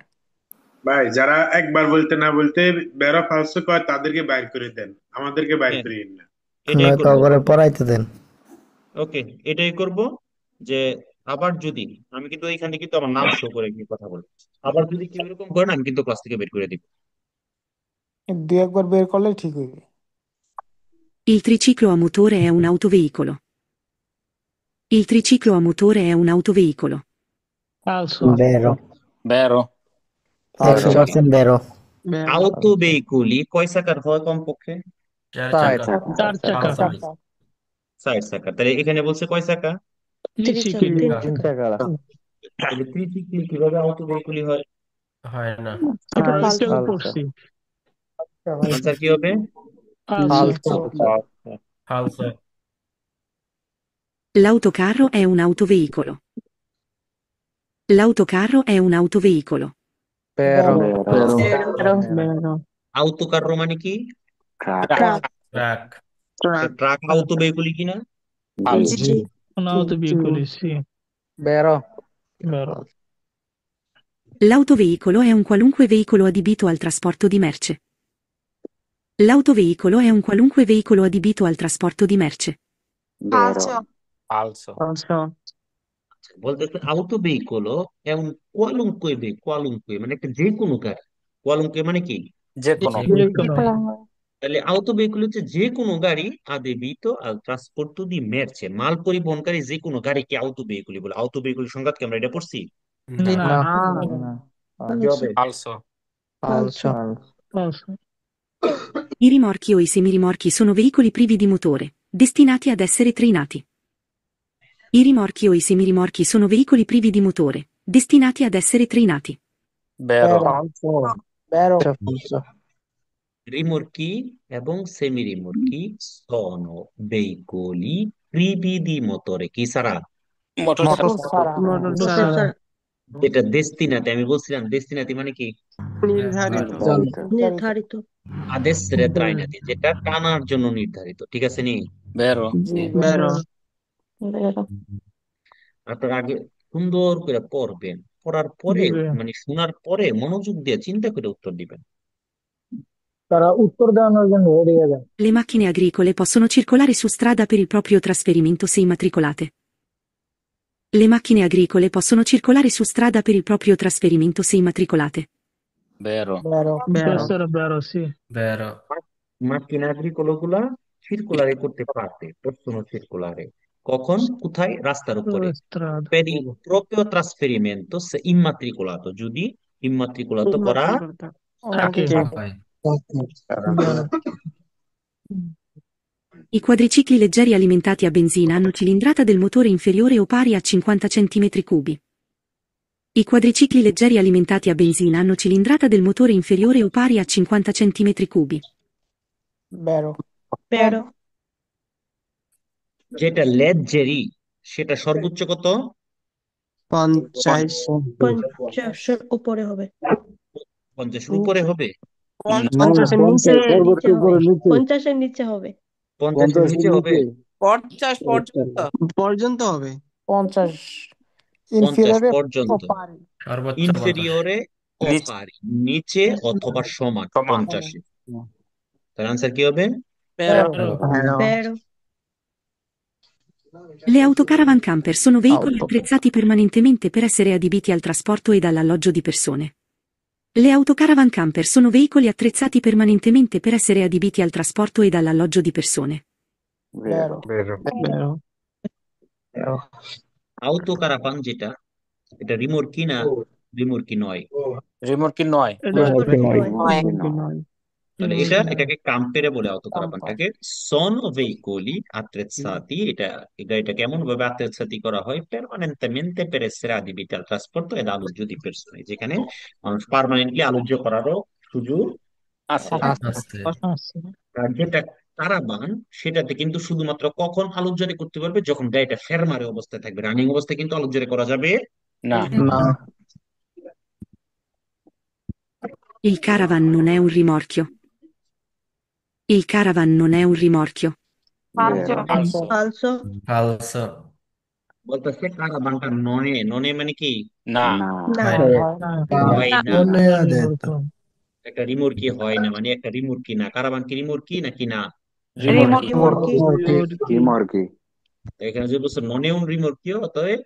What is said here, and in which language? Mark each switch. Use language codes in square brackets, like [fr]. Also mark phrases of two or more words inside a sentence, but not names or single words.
[bn] ভাই যারা একবার বলতে না বলতে বেড়া ফালসো কয় তাদেরকে বাইর করে দেন, আমাদেরকে বাইর হ্যাঁ, করিয়েন না। এটাই নয়তো করবো। করে পড়াইতে দেন। ওকে, এটাই করব। যে আবার যদি, আমি কিন্তু এখানে কিন্তু আমার নাম শো করে কি কথা বলি, আবার যদি কেউ এরকম করেন আমি কিন্তু ক্লাস থেকে বের করে দিব। দুই একবার বের করলে ঠিক হইবে। [it] Il triciclo a motore è un autoveicolo. Il triciclo a motore è un autoveicolo. [bn] ফালসো, Vero. বেরো, 100% vero. vero, [it] auto veicoli [bn] কয় চাকার হয় কমপক্ষে? 4 চার চাকা। 4 চাকা, ফালসো 4 চাকা। তাহলে এখানে বলছে কয় চাকা? ট্রিসিকেল, তাহলে ত্রিচিক্লি কিভাবে [it] auto veicoli [bn] হয়? হয় না। এটা ওইটাও পড়ছি। আনসার কি হবে? ফালসো, ফালসো [it] L'autocarro è un autoveicolo. L'autocarro è un autoveicolo. [bn] বেরো, vero, [it] autocarro [bn] মানে কি? truck, ট্রাক truck, ট্রাক [it] auto veicoli [bn] কিনা? falso, জি, [it] un autoveicolo, sì. বেরো, L'autoveicolo è un qualunque veicolo adibito al trasporto di merce. L'autoveicolo è un qualunque veicolo adibito al trasporto di merce. [bn] falso, falso, falso, বলতেছে [it] auto veicolo [bn] এমন কোয়ালুঙ্কুয়ে মানে একটা যে কোনো গাড়ি। কোয়ালুঙ্কুয়ে মানে কি? যে কোনো, যে যে কোনো, তাহলে [it] auto veicol [bn] হচ্ছে যে কোনো গাড়ি [it] adibito al trasporto di merce, [bn] মাল পরিবহনকারী যে কোনো গাড়িকে [it] auto veicoli [bn] বলে। [it] auto veicol [bn] সংজ্ঞা কি আমরা এটা পড়ছি? না না, কি হবে? falso, ফালসো, ফালসো। [it] I rimorchi o i semirimorchi sono veicoli privi di motore, destinati ad essere trainati. I rimorchi o i semirimorchi sono veicoli privi di motore, destinati ad essere trainati. [bn] বেরো, বেরো, রিমোর্কি এবং [it] semi rimorchi sono veicoli privi di motore [bn] কি সারা? মোটর motor ছাড়া, এটা ডেস্টিনাতে, আমি বলছিলাম ডেস্টিনাতি মানে কি? নির্ধারিত, [it] ad essere trainati, [bn] যেটা টানার জন্য নির্ধারিত। ঠিক আছে নি? বেরো, vero, আপনার আগে সুন্দর করে পড়বেন, পড়ার পরে জি ভাইয়া। মানে শোনার পরে মনোযোগ দিয়ে চিন্তা করে উত্তর দিবেন। তারা উত্তর দেওয়ানোর জন্য রেডি হয়ে যায়। [it] Le macchine agricole possono circolare su strada per il proprio trasferimento se immatricolate. Le macchine agricole possono circolare su strada per il proprio trasferimento se immatricolate. [bn] বেরো, [it] Questo era vero, sì. [bn] বেরো [it] macchina agricolo [bn] গুলা circolare করতে পারবে, [it] possono circolare [bn] কখন, কোথায়? রাস্তার উপরে। [it] Strada. per il proprio trasferimento se immatricolato, [bn] যদি ইম্মাত্রিকুলাত করা থাকে। হয় Vero. [it] I quadricicli leggeri alimentati a benzina hanno cilindrata del motore inferiore o pari a 50 cm3. I quadricicli leggeri alimentati a benzina hanno cilindrata del motore inferiore o pari a 50 cm3. [bn] Vero. Vero. যেটা লেজেরি সেটা সর্বোচ্চ কত? 50 50-এর উপরে হবে। 50-এর উপরে হবে? 50-এর নিচে নিচে হবে। 50-এর নিচে হবে। 50-এর নিচে হবে? 50 পর্যন্ত পর্যন্ত হবে। 50 50 ইনফিরিয়রে পর্যন্ত। পারি। সর্বোচ্চ 50 ইনফেরিয়রে নিচে। অপারি, নিচে অথবা সমান সমান। 50-এ। তার আনসার কি হবে? Vero. Vero. [it] Le autocaravan camper sono veicoli Auto. attrezzati permanentemente per essere adibiti al trasporto ed all'alloggio di persone. Le autocaravan camper sono veicoli attrezzati permanentemente per essere adibiti al trasporto ed all'alloggio di persone. [bn] Vero. Vero. [it] auto caravan [bn] যেটা, এটা রিমোর্কি না রিমোর্কি নয়? রিমোট কি নয়? এটা নয়। তাহলে এটাকে কাম্পেরে বলে আউটো কারাভানটাকে। [it] sono veicoli attrezzati, [bn] এই গাড়িটা কেমন ভাবে attrezzati করা হয়? [it] permanentemente per essere adibiti al trasporto ed alloggio di persone, [bn] যেখানে মানুষ পার্মানেন্টলি আলোচ্য করারও সুযোগ আছে। আছে। আর যেটা কারাবান, সেটাতে কিন্তু শুধুমাত্র কখন আলোচনা করতে পারবে? যখন গাড়িটা ফেরমারে অবস্থায় থাকবে। রানিং অবস্থায় কিন্তু আলোচনা করা যাবে না। No. [it] Il caravan non è un rimorchio. Il caravan non è un rimorchio. [bn] Falso. Falso. ফালসো। বলতেছে কারাবানটা ননে। ননে মানে কি? না। হয় না। detto. একটা রিমোর্কি হয় না, মানে একটা রিমোর্কি না। কারাবান কি রিমোর্কি নাকি না? রিমর্কি। এখানে যে বলছে [it] non è un rimorchio, [bn] অতএব